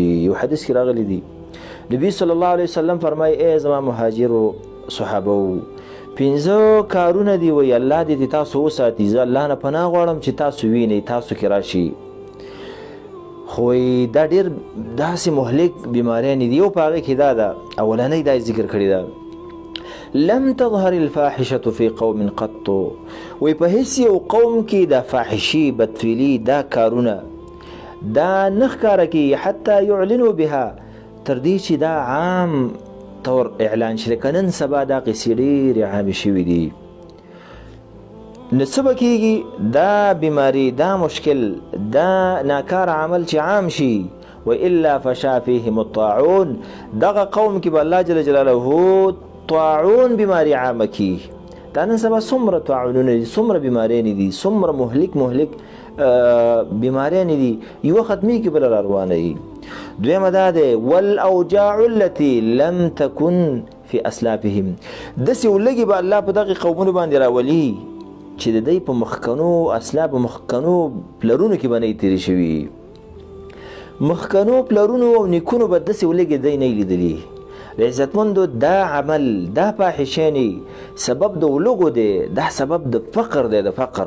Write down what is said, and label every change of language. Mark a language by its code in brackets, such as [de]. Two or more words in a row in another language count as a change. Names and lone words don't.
[ps] یو حدیث کې راغلی دی، نبی [ar] صلی الله علیه وسلم [ps] فرمایي ای زما مهاجرو صحابو، 5 کارونه دی وی الله دې تاسو وساتي، زه الله نه پناه غواړم چې تاسو وینئ، تاسو کې راشي. خو دا ډېر داسې مهلک بیماریانې دي. یو په هغې کې دا ده، اولنۍ دا ذکر کړې ده، [ar] لم تظهر الفاحشة في قوم قط. [ps] وی په هیڅ یو قوم کې دا فاحشي، بدفعلي، دا کارونه دا نه ښکاره کېږي [ar] حتی یعلنوا بها، [ps] تر دې چې دا عام طور اعلان شي. لکه نن سبا دا قصې ډېرې عامې شوي دي. نو څه به کېږي؟ دا بیماري، دا مشکل، دا ناکار عمل چې عام شي، [ar] والا فشا فیهم الطاعون، [ps] دغه قوم کې به الله [ar] جل جلاله [ps] طاعون بیماري عامه کي. دا نن سبا څومره طاعونونه دي، څومره بیماریانې دي، څومره مهلک بیماریانې دي، یوه ختمېږي بله را روانه وي. دویمه دا دی، [ar] والاوجاع التي لم تكن في اسلافهم، [ps] داسې ولږې به الله په دغې قومونو باندې راولي چې د دوی په مخکنو اسلاف، مخکنو پلرونو کې به نه تېرې شوي. مخکنو پلرونو او نیکونو به داسې ولږې دی نه لیدلي. عزتمندو، دا عمل، دا فاحشې سبب د ولوګو دی، دا سبب د فقر دی، د فقر.